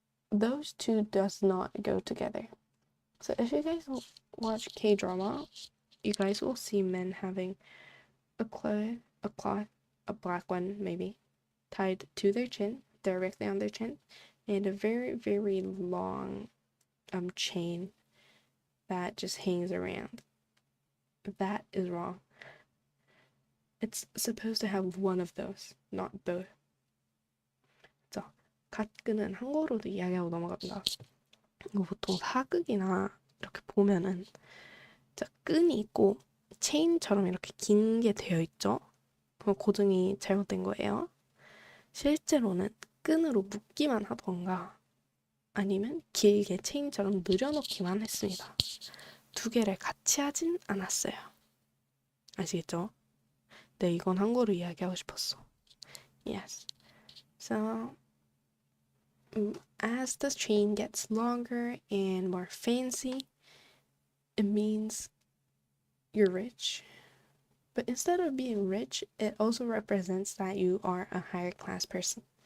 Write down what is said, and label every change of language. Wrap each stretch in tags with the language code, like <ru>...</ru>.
<en>Those two does not go together. So if you guys watch K-drama, you guys will see men having a cloth, a black one maybe, tied to their chin, directly on their chin, and a very, very long chain that just hangs around. That is wrong. It's supposed to have one of those, not both.</en> <ko>자, 가tk은은 한국어로도 이야기하고 넘어갑니다. 이거 보통 사극이나 이렇게 보면은 자, 끈이 있고 체인처럼 이렇게 긴 게 되어 있죠. 그럼 고정이 잘못된 거예요. 실제로는 끈으로 묶기만 하던가 아니면 길게 체인처럼 늘여놓기만 했습니다. 두 개를 같이 하진 않았어요. 아시겠죠? 네, 이건 한국어로 이야기하고 싶었어.</ko> <en>Yes. So, as the chain gets longer and more fancy, it means you're rich. But instead of being rich, it also represents that you are a higher class person.</en>